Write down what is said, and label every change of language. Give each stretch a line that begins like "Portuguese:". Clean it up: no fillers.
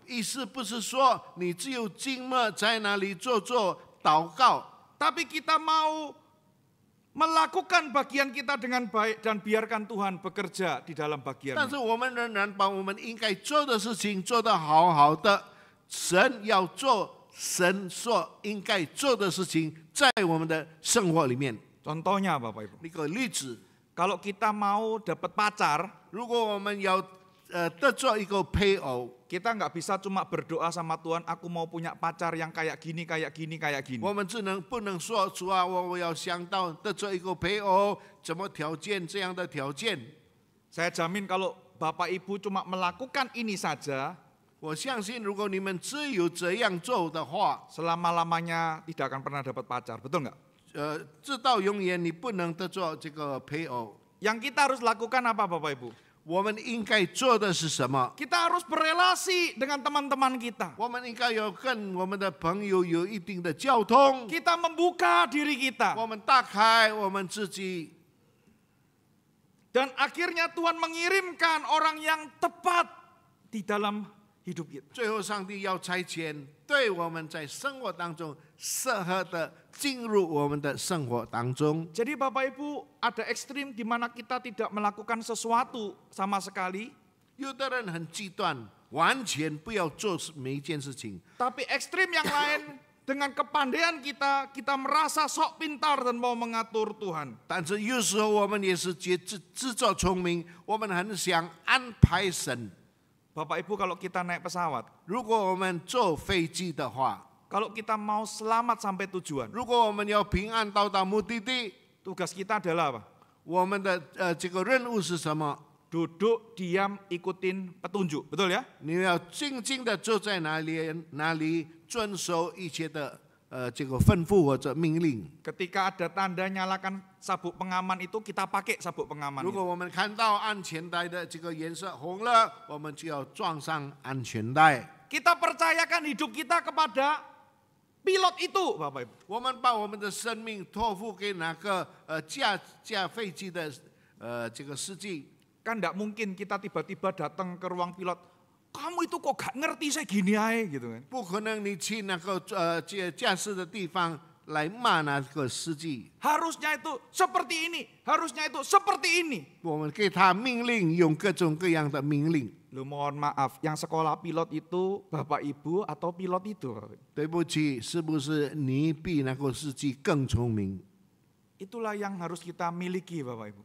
Chinese: 意思不是说你只有静默在那里做祷告，
Indonesian: Tapi kita mau melakukan bagian kita dengan baik dan biarkan Tuhan bekerja di dalam
Chinese: 但
Indonesian: bagian.
Chinese: 是我们仍然把我们应该做的事情做得好好的。神要做神所应该做的事情，在我们的生活里面。
Indonesian: Contohnya Bapak Ibu,
Chinese: 一个例子，
Indonesian: kalau kita mau dapat pacar,
Chinese: 如果我们要得做一个配偶，
Indonesian: kita nggak bisa cuma berdoa sama Tuhan, aku mau punya pacar yang kayak gini, kayak gini, kayak gini.
Chinese: 我们不能说主啊，我要想到得做一个配偶，怎么条件这样的条件。
Indonesian: Saya jamin kalau Bapak Ibu cuma melakukan ini saja,
Chinese: 我相信，如果你们只有这样做的话，
Indonesian: selama-lamanya tidak akan pernah dapat pacar, betul nggak?
Chinese: 直到永远你不能得做这个配偶。
Indonesian: Yang kita harus lakukan apa Bapak Ibu?
Chinese: 我们应该做的是什么？
Indonesian: Kita harus berelasi dengan teman-teman kita.
Chinese: 我们应该要跟我们的朋友有一定的交通，
Indonesian: Kita membuka diri kita.
Chinese: 我们打开我们自己，
Indonesian: Dan akhirnya Tuhan mengirimkan orang yang tepat di dalam hidup kita.
Chinese: 最后，上帝要差遣对我们在生活当中适合的进入我们的生活当中。
Indonesian: Jadi Bapak Ibu, ada ekstrim di mana kita tidak melakukan sesuatu sama sekali.
Chinese: 有的人很极端，完全不要做每一件事情。
Indonesian: Tapi ekstrim yang lain, dengan kepandaian kita, kita merasa sok pintar dan mau mengatur Tuhan.
Chinese: 但是有时候我们也是自作聪明，我们很想安排神。
Indonesian: Bapak Ibu, kalau kita naik pesawat,
Chinese: 如果我们坐飞机的话，
Indonesian: kalau kita mau selamat sampai tujuan,
Chinese: 如果我们要平安到达目的地，
Indonesian: tugas kita adalah apa?
Chinese: 我们的这个任务是什么？
Indonesian: Duduk, diam, ikutin petunjuk. Betul ya?
Chinese: 你要静静的坐在哪里遵守一切的这个吩咐或者命令。
Indonesian: Ketika ada tanda nyalakan sabuk pengaman itu, kita pakai sabuk pengaman
Chinese: 如果我们看到安全带的这个颜色红了，我们就要装上安全带。
Indonesian: Kita percayakan hidup kita kepada pilot itu, Bapak Ibu.
Chinese: 我们把我们的生命托付给那个驾飞机的这个司机。
Indonesian: Kan enggak mungkin kita tiba-tiba datang ke ruang pilot, kamu itu kok gak ngerti saya gini aja gitu kan.
Chinese: 不可能你去那个驾驶的地方来骂那个司机。
Indonesian: Harusnya itu seperti ini, harusnya itu seperti ini.
Chinese: 我们给他命令，用各种各样的命令。
Indonesian: Loh mohon maaf, yang sekolah pilot itu Bapak Ibu atau pilot itu?
Chinese: 对不起，是不是你比那个司机更聪明？
Indonesian: Itulah yang harus kita miliki Bapak Ibu.